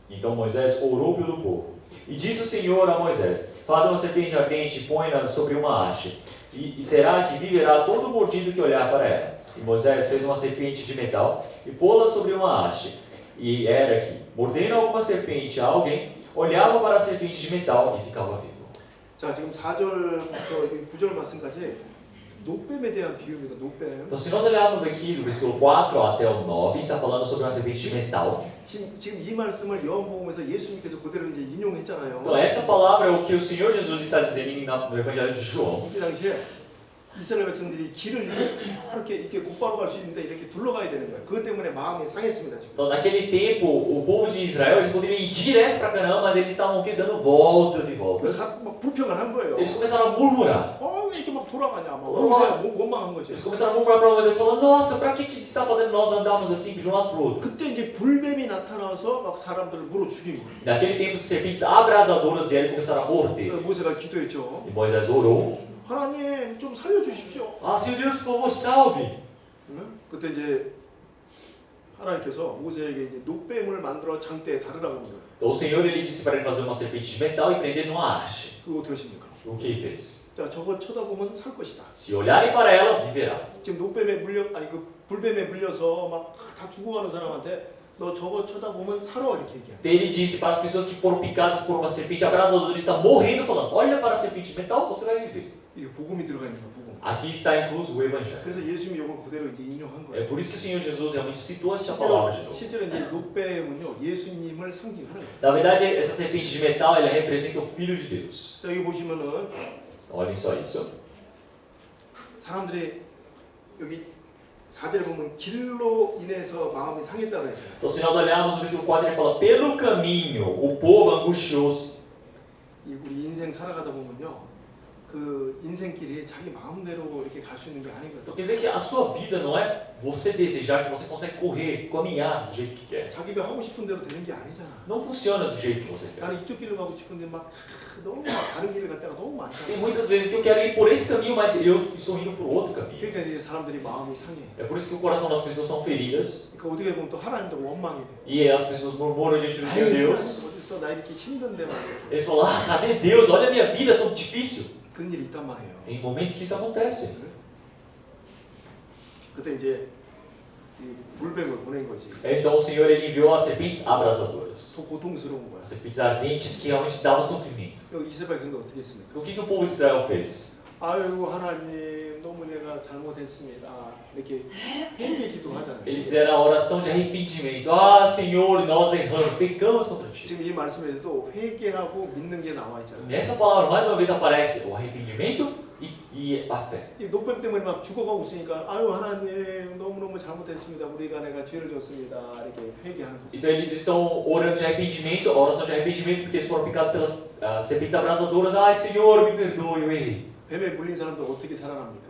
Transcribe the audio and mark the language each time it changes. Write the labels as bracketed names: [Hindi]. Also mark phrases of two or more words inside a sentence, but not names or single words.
[Portuguese] Então Moisés orou pelo povo. E disse o Senhor a Moisés: Faz uma serpente ardente e põe-na sobre uma haste, e será que viverá todo mordido que olhar para ela. E Moisés fez uma serpente de metal e pô-la sobre uma haste. E era que, mordendo alguma serpente a alguém, olhava para a serpente de metal e ficava vivo. [Korean] 자, 지금 4절부터 9절 말씀까지 녹뱀에 대한 비유입니다. 녹뱀. [Portuguese] Então, se nós olharmos aqui do versículo 4 até o 9, está falando sobre uma serpente de metal. [Korean] 지금 이 말씀을 요한복음에서 예수님께서 그대로 이제 인용했잖아요. [Portuguese] Então, essa palavra é o que o Senhor Jesus está dizendo no Evangelho de João. [Korean] 그 당시에 이스라엘 백성들이 길을 이렇게 곧바로 갈 수 있는데 이렇게 둘러가야 되는 거예요. 그것 때문에 마음이 상했습니다. 지금. [Portuguese] Então, naquele tempo, o povo de Israel, eles poderiam ir direto para Canaã, mas eles estavam aqui dando voltas e voltas. [Korean] 막 불평을 한 거예요. [Portuguese] Eles começaram a murmurar. [Korean] 왜 이렇게 막 돌아가냐, 막 원망한 거죠. [Portuguese] Eles começaram a murmurar para Moisés, falando: Nossa, para que está fazendo nós andarmos assim de um lado para o outro? [Korean] 그때 이제 불뱀이 나타나서 막 사람들을 물어 죽인 거예요. [Portuguese] Naquele tempo, serpentes abrasadoras vieram e começaram a morder. [Korean] 모세가 기도했죠. [Portuguese] E Moisés orou: [Korean] 하나님 좀 살려주십시오. [Portuguese] Ah, Senhor Deus, por favor, salve. [Korean] 그때 이제 하나님께서 모세에게 이제 녹뱀을 만들어 장대에 다르라고 한 거예요. [Portuguese] Então o Senhor ele disse para ele fazer uma serpente de metal e prender numa haste. [Korean] 그거 어떻게 하십니까? [Portuguese] O que ele fez? [Korean] 자, 저거 쳐다보면 살 것이다. [Portuguese] Se olharem para ela, viverá. [Korean] 지금 녹뱀에 그 불뱀에 물려서 막 다 죽어가는 사람한테 너 저거 쳐다보면 살아 이렇게 얘기해. [Portuguese] Então ele disse para as pessoas que foram picadas por uma serpente abrasadora, ele está morrendo, falando: Olha para a serpente de metal, você vai viver. [Korean] 이게 복음이 들어가 있는 거야, 복음. [Portuguese] Aqui está incluso o Evangelho. [Korean] 그래서 예수님이 이걸 그대로 이제 인용한 [Portuguese] É [Korean] 거예요. [Portuguese] por isso que o Senhor Jesus realmente citou essa palavra de novo. [Korean] 실제로 이제 녹뱀은요 예수님을 상징하는 거예요. [Portuguese] Na verdade, essa serpente de metal, ela representa o Filho de Deus. [Korean] 자, 여기 보시면은 [Portuguese] Olhem só isso. [Korean] 사람들이 여기 4절에 보면 길로 인해서 마음이 상했다고 했잖아요. [Portuguese] Então, se nós olharmos no versículo 4, ele fala: Pelo caminho, o povo angustiou-se. [Korean] 이 우리 인생 살아가다 보면요. 그 인생길이 자기 마음대로 이렇게 갈 수 있는 게 아니거든. [Portuguese] Então, quer dizer que a sua vida não é você desejar que você consegue correr, caminhar do jeito que quer. [Korean] 자기가 하고 싶은 대로 되는 게 아니잖아. [Portuguese] Não funciona do jeito que você quer. [Korean] 나는 이쪽 길로 가고 싶은데 막 너무 막 다른 길을 갔다가 너무 많잖아. [Portuguese] Tem muitas vezes que eu quero ir por esse caminho, mas eu estou indo por outro caminho. [Korean] 그러니까 이제 사람들이 마음이 상해. [Portuguese] É por isso que o coração das pessoas são feridas [Korean] 그러니까 어떻게 보면 또 하나님도 원망해. [Portuguese] e as pessoas murmuram diante do seu Deus. [Korean] 어딨어 나 이렇게 힘든데 말이야. [Portuguese] Eles falam: Ah, cadê Deus? Olha a minha vida tão difícil. [Korean] 그런 일이 있단 말이에요. [Portuguese] Tem momentos que isso acontece. [Korean] 그때 이제 이 물뱀을 보낸 거지. [Portuguese] Então o Senhor ele enviou as serpentes abrasadoras. [Korean] 더 고통스러운 거야. [Portuguese] As serpentes ardentes que realmente davam sofrimento. [Korean] 여기 이스라엘 백성도 어떻게 했습니까? [Portuguese] O que o povo de Israel fez? [Korean] 아유 하나님 너무 내가 잘못했습니다. 이렇게 회개 기도하잖아요. [Portuguese] Eles fizeram a oração de arrependimento. Ah, Senhor, nós erramos, pecamos contra ti. [Korean] 지금 이 말씀에도 회개하고 믿는 게 나와 있잖아요. [Portuguese] Nessa palavra, mais uma vez, aparece o arrependimento e a fé. [Korean] 이 녹뱀 때문에 막 죽어가고 있으니까 아유 하나님 너무너무 잘못했습니다. 우리가 내가 죄를 졌습니다. 이렇게 회개하는 거죠. [Portuguese] Então eles estão orando de arrependimento, a oração de arrependimento, porque eles foram picados pelas serpentes abrasadoras. Ai, Senhor, me perdoe, eu errei. [Korean] 뱀에 물린 사람들 어떻게 살아납니까?